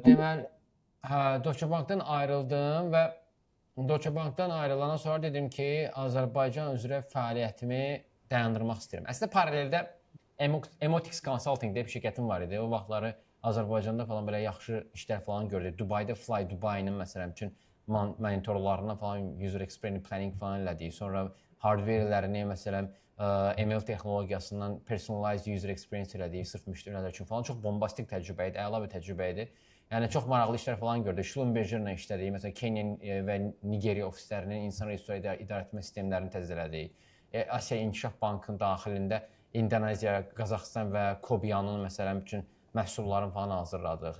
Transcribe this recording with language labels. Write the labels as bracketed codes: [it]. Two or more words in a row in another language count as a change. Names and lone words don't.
[az] deməli, hə, Deutsche Bankdan ayrıldım və Deutsche Bankdan ayrılandan sonra dedim ki, Azərbaycan üzrə fəaliyyətimi dayandırmaq istəyirəm. Əslində paraleldə Emotix Consulting deyə bir şirkətim var idi. O vaxtları Azərbaycanda falan belə yaxşı işlər falan gördük. Dubayda Fly Dubai-nin məsələn üçün monitorlarına falan [en] user experience planning [az] falan elədik. Sonra hardware-lərini məsələn ML texnologiyasından [en] personalized user experience [az] elədik sırf müştərilər üçün falan. Çox bombastik təcrübə idi, əla bir təcrübə idi. Yəni çox maraqlı işlər falan gördük. Schlumberger-lə işlədik. Məsələn Kenya və Nigeriya ofislərinin insan resursları idarə etmə sistemlərini təzələdik. Asiya İnkişaf Bankının daxilində İndoneziya, Qazaxıstan və Kobiyanın məsələn üçün məhsullarını falan hazırladıq.